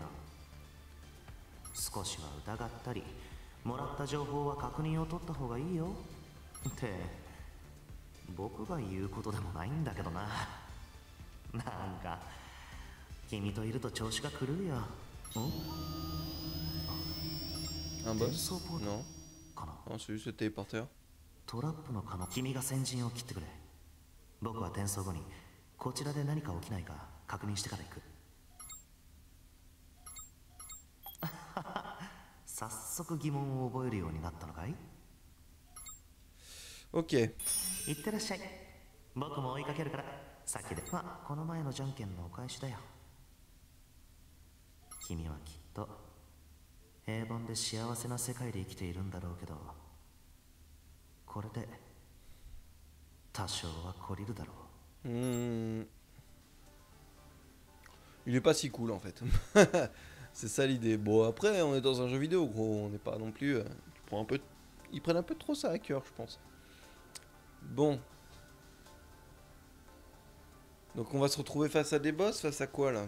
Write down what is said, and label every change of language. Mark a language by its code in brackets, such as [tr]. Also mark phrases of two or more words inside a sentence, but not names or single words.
[ja] 少しは疑ったり、もらった情報は確認を取った方がいいよって僕が言うことでもないんだけどな。なんか君といると調子が狂うよ。 [fr] Un [ja] 転 [fr] boss? [ja] 送ポート [fr] Non. [ja] かな。 [fr] Non, c'est juste le téléporteur. [ja] トラップの可能。君が先陣を切ってくれ。僕は転送後にこちらで何か起きないか確認してから行く。早速疑問を覚えるようになったのかい？ [fr] Ok. [ja] 行ってらっしゃい。僕も追いかけるから先で。まあこの前のじゃんけんのお返しだよ。君はきっと平凡で幸せな世界で生きているんだろうけど、これで多少は懲りるだろう。 [fr] Il est pas si cool en fait. C'est ça l'idée. Bon après on est dans un jeu vidéo gros, on n'est pas non plus... Ils prennent un peu trop ça à cœur je pense. Bon. Donc on va se retrouver face à des boss, face à quoi là?